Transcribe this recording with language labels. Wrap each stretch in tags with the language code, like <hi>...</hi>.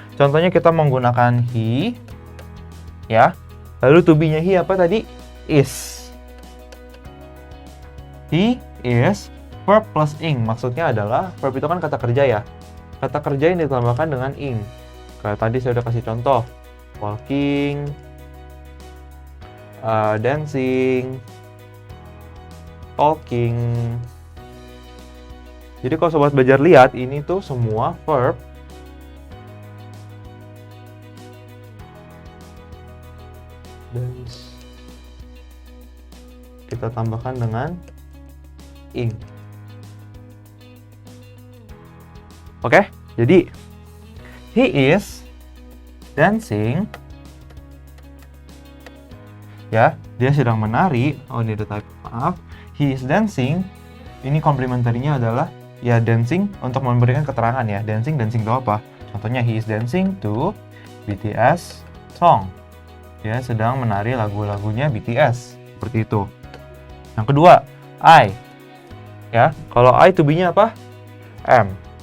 <id>Contohnya kita menggunakan he, ya. Lalu to be-nya he apa tadi? Is.</id> <en>He is, verb plus ing.</en> <id>Maksudnya adalah, verb itu kan kata kerja ya. Kata kerja yang ditambahkan dengan ing. Kayak tadi saya udah kasih contoh.</id> <en>Walking, dancing, talking.</en> <id>Jadi kalau sobat belajar lihat, ini tuh semua verb dan kita tambahkan dengan ing. Oke, jadi</id> <en>he is dancing.</en> <id>Ya, dia sedang menari. Oh, ini ada type, maaf.</id> <en>He is dancing.</en> <id>Ini komplementarinya adalah ya dancing untuk memberikan keterangan ya. Dancing itu apa? Contohnya</id> <en>he is dancing to BTS song.</en> <id>Dia sedang menari lagu-lagunya BTS. Seperti itu. Yang kedua, I. Ya, kalau I to be-nya apa? Am.</id>